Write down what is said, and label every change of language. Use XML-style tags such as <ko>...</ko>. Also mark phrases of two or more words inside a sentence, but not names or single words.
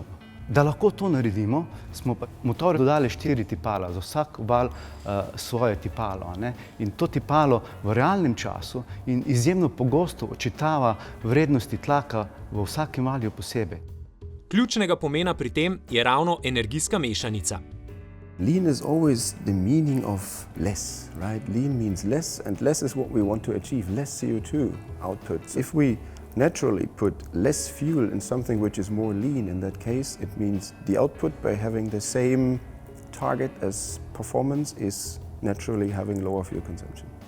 <sl>Da lahko to naredimo, smo pa motorju dodali 4 tipala, za vsak val svoje tipalo. In to tipalo v realnem času in izjemno pogosto očitava vrednosti tlaka v vsakem valju posebej. Ključnega pomena pri tem je ravno energijska mešanica.</sl> <en>Lean is always the meaning of less, right? Lean means less, and less is what we want to achieve, less CO2 output. If we naturally put less fuel in something which is more lean, in that case it means the output by having the same target as performance is naturally having lower fuel consumption.</en>